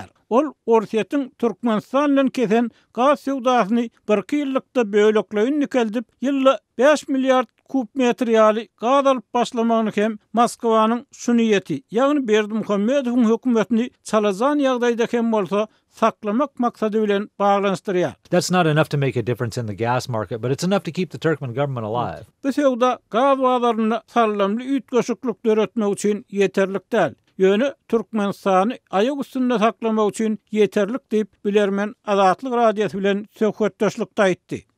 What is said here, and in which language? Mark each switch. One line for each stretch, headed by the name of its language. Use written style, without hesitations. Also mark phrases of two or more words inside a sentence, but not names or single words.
Turkmen: Ol Orsiýetiň Türkmenistan bilen kesen gaz sewdasyny bir ýyllykda bölekleýin nikeldip, ýylla 5 milliard kub metr ýaly gaz alyp başlamagyny hem Moskwanyň şu niýeti, ýagny Berdimuhammedowyň hökümetini çalazan ýagdaýda hem bolsa saklamak maksady bilen baglanşdyrýar.
English: That's not enough to make a difference in the gas market, but it's enough to keep the Turkmen government alive.
Turkmen: Bu sewda gaz bazaryna sallamly üýtgeşiklik döretmek üçin ýeterlik däl. Ýöne Türkmenistany aýak üstünde saklamak üçin ýeterlik diýip bilermen Azatlyk radiosy bilen söhbetdeşlikde aýtdy.